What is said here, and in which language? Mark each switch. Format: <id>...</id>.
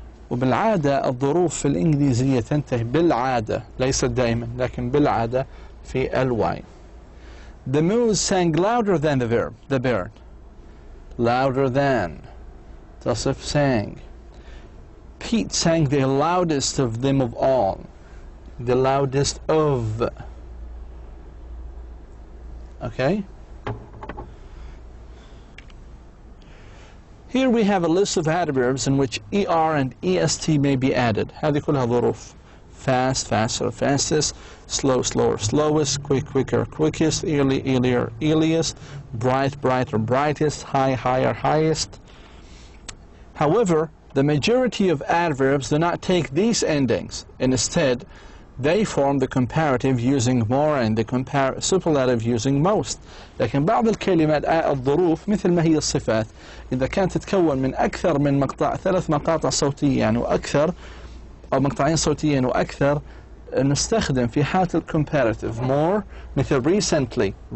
<ar>وبالعادة الظروف في الإنجليزية تنتهي بالعادة، ليست دائما لكن بالعادة في ly.</ar> <en>The moose sang louder than the bird. Louder than.</en> <ar>تصف</ar> <en>sang. Pete sang the loudest of them of all. The loudest of. Okay? Here we have a list of adverbs in which ER and EST may be added.</en> <ar>هذه كلها ظروف.</ar> <en>Fast, faster, fastest. Slow, slower, slowest. Quick, quicker, quickest. Early, earlier, earliest. Bright, brighter, brightest. High, higher, highest. However, the majority of adverbs do not take these endings. Instead, they form the comparative using more and the superlative using most.</en> <ar>لكن بعض الكلمات الظروف مثل ما هي الصفات إذا كانت تتكون من أكثر من مقطع، 3 مقاطع صوتية يعني وأكثر، أو مقطعين صوتيين وأكثر، نستخدم في حالة الكومباراتيف more مثل recently.</ar>